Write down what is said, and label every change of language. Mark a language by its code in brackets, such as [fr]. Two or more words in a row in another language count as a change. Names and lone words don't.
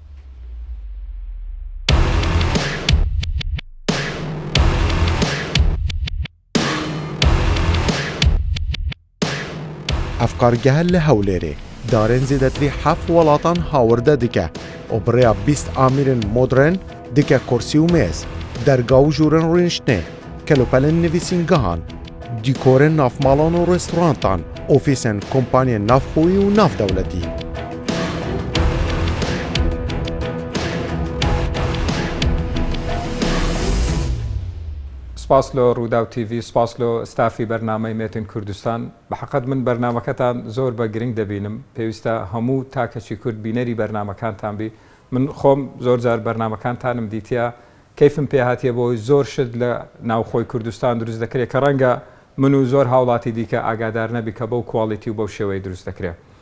[ku] Ev kargehe li Hewlêrê darên zêdetirî heft welatan hawirde dike û bi rêya 20 amîrên modern dike kursî û mêz, derga û jorên rûniştinê, kelopelên nivîsîngehan, dîkorên navmalan û restorantan, ofîsên kompanyên navxwî û navdewletî. [ckb] سپاس لۆ ڕووداو تیڤ سپاس لۆ ستافی بەرنامەی مێتین کوردستان بەحەقەت من بەرنامەکەتان زۆر بە گرنگ دەبینم پێویستە هەموو تاکەچی کورد بینەری بەرنامەکانتان بی من خۆم زۆر جار بەرنامەکانتانم دیتە کەیفم پێ هاتیە بۆی زۆر شت لە ناوخۆی کوردستان دروست دەکرێت کە ڕەنگە من و زۆر هاوڵاتی دیکە ئاگادار نەبی کە بەو کواڵیتی و بەو شێوەی دروست دەکرێت.